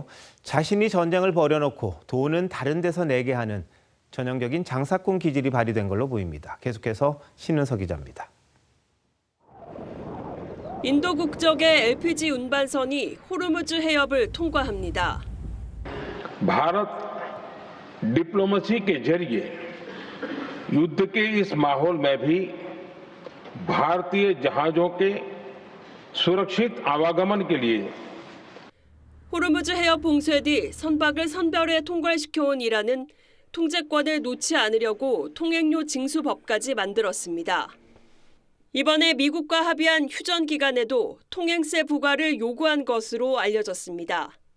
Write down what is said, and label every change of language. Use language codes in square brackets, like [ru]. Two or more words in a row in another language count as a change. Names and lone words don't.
[ko] 자신이 전쟁을 벌여놓고 돈은 다른 데서 내게 하는 전형적인 장사꾼 기질이 발휘된 걸로 보입니다. 계속해서 신은석 기자입니다. 인도 국적의 LPG 운반선이 호르무즈 해협을 통과합니다. [hi] भारत डिप्लोमेसी के जरिए युद्ध के इस माहौल में भी भारतीय जहाजों के सुरक्षित आवागमन के लिए [ko] 호르무즈 해협 봉쇄 뒤 선박을 선별해 통과시켜온 이란은 통제권을 놓지 않으려고 통행료 징수법까지 만들었습니다. 이번에 미국과 합의한 휴전 기간에도 통행세 부과를 요구한 것으로 알려졌습니다.